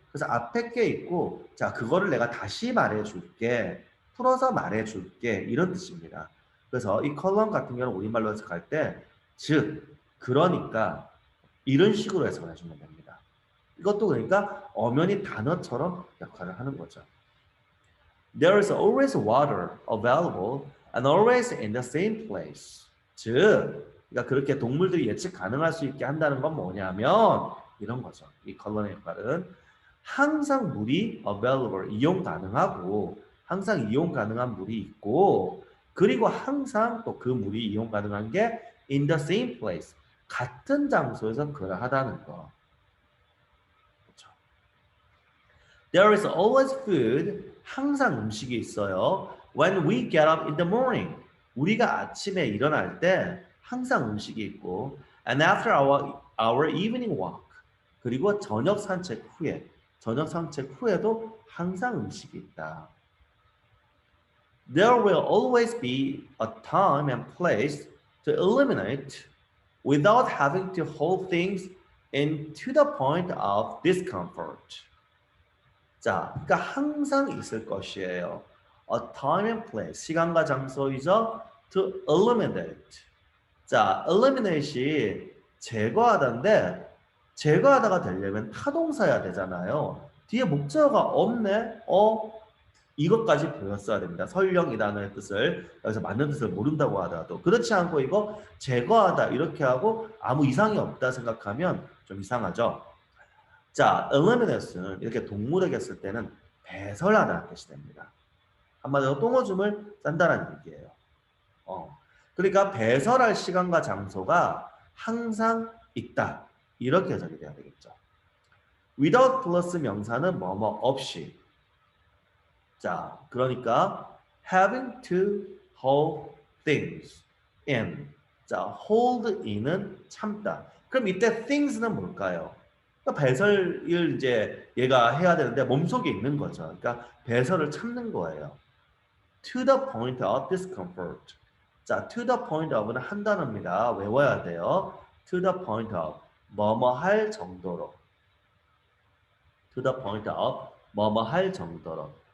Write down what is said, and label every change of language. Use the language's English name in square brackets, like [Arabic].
[Korean] 그래서 앞에 게 있고, 자, 그거를 내가 다시 말해줄게, 풀어서 말해줄게, 이런 뜻입니다. 그래서 이 컬럼 같은 경우는 우리말로 해석할 때, 즉, 그러니까 이런 식으로 해석을 해주면 됩니다. 이것도 그러니까 엄연히 단어처럼 역할을 하는 거죠. [English] There is always water available and always in the same place. [Korean] 즉, 그러니까 그렇게 동물들이 예측 가능할 수 있게 한다는 건 뭐냐면 이런 거죠. 이 컬러의 역할은 항상 물이 available, 이용 가능하고 항상 이용 가능한 물이 있고 그리고 항상 또 그 물이 이용 가능한 게 in the same place, 같은 장소에서 그러하다는 거. 그렇죠. [English] There is always food, 항상 음식이 있어요. [Korean] When we get up in the morning, 우리가 아침에 일어날 때 항상 음식이 있고 and after our evening walk, 그리고 저녁 산책 후에도 항상 음식이 있다. [English] There will always be a time and place to eliminate without having to hold things into the point of discomfort. [Korean] 자, 그러니까 항상 있을 것이에요. [English] A time and place, 시간과 장소이죠. To eliminate. [Korean] 자, eliminate이 제거하다인데 제거하다가 되려면 타동사야 되잖아요. 뒤에 목적어가 없네. 이것까지 보였어야 됩니다. 설령 이 단어의 뜻을 여기서 맞는 뜻을 모른다고 하더라도 그렇지 않고 이거 제거하다 이렇게 하고 아무 이상이 없다 생각하면 좀 이상하죠. 자, eliminate는 이렇게 동물에게 쓸 때는 배설하다는 뜻이 됩니다. 한마디로 똥오줌을 싼다는 얘기예요. 그러니까 배설할 시간과 장소가 항상 있다. 이렇게 해석이 돼야 되겠죠. without 플러스 명사는 뭐뭐 없이. [English] 자, 그러니까 having to hold things in. [Korean] 자, hold in은 참다. 그럼 이때 things는 뭘까요? 그러니까 배설을 이제 얘가 해야 되는데 몸속에 있는 거죠. 그러니까 배설을 참는 거예요. [English] To the point of discomfort. [Korean] 자, to the point of는 한 단어입니다. 외워야 돼요. [English] To the point of, 뭐뭐 할 정도로. To the point of, 뭐뭐 할 정도로.